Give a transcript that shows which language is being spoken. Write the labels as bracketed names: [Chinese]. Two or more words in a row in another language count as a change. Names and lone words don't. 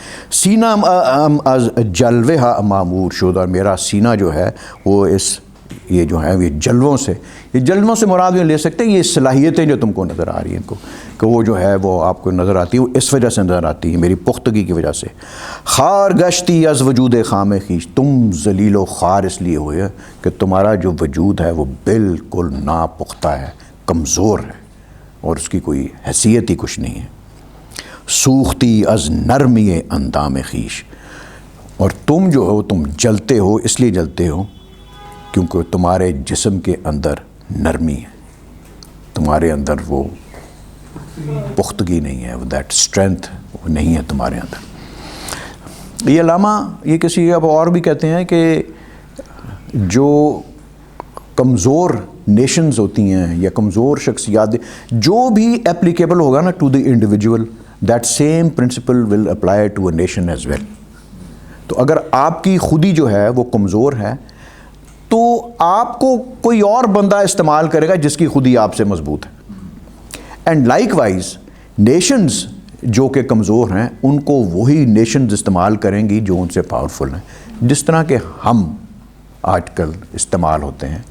[Persian] سینہ از جلوہ معمور شد، [Urdu] اور میرا سینہ جو ہے وہ یہ جو ہے یہ جلووں سے، یہ جلووں سے مراد یہ لے سکتے ہیں یہ صلاحیتیں جو تم کو نظر آ رہی ہیں ان کو، کہ وہ جو ہے وہ آپ کو نظر آتی ہے، وہ اس وجہ سے نظر آتی ہے میری پختگی کی وجہ سے۔ [Persian] خار گشتی از وجود خام خیش، [Urdu] تم ذلیل و خوار اس لیے ہوئے کہ تمہارا جو وجود ہے وہ بالکل ناپختہ ہے، کمزور ہے، اور اس کی کوئی حیثیت ہی کچھ نہیں ہے۔ [Persian] سوختی از نرمی اندام خیش، [Urdu] اور تم جو ہو تم جلتے ہو، اس لیے جلتے ہو کیونکہ تمہارے جسم کے اندر نرمی ہے، تمہارے اندر وہ پختگی نہیں ہے، وہ [English] that strength [Urdu] نہیں ہے تمہارے اندر۔ یہ علامہ یہ کسی اب اور بھی کہتے ہیں کہ جو کمزور نیشنز ہوتی ہیں یا کمزور شخصیات، جو بھی اپلیکیبل ہوگا نا [English] to the individual, that same principle will apply to a nation as well. [Urdu] تو اگر آپ کی خودی جو ہے وہ کمزور ہے تو آپ کو کوئی اور بندہ استعمال کرے گا جس کی خودی آپ سے مضبوط ہے۔ [English] and likewise [Urdu] نیشنز جو کہ کمزور ہیں ان کو وہی نیشنز استعمال کریں گی جو ان سے پاورفل ہیں، جس طرح کہ ہم آج کل استعمال ہوتے ہیں۔